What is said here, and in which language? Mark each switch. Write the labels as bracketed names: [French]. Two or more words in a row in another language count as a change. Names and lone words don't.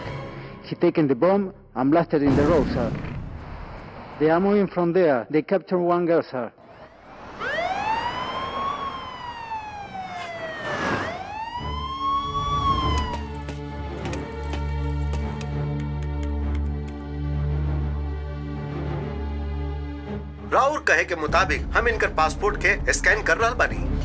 [English] He taken the bomb and blasted in the road, sir. They are moving from there. They captured one girl, sir. [Bhojpuri] राउर कहे के मुताबिक हम इनकर पासपोर्ट के स्कैन कर रहा बानी।